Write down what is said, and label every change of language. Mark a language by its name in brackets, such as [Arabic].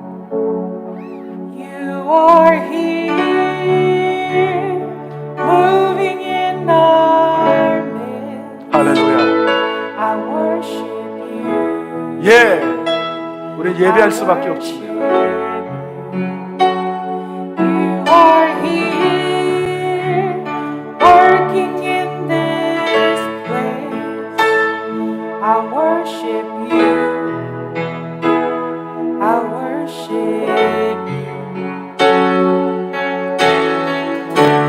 [English] You are here, moving in our midst. [Korean] 할렐루야. [English] I worship you. [Korean] 예, 우리 예배할 수밖에 없습니다. [English] You are here, working in this place. I worship you. I worship you.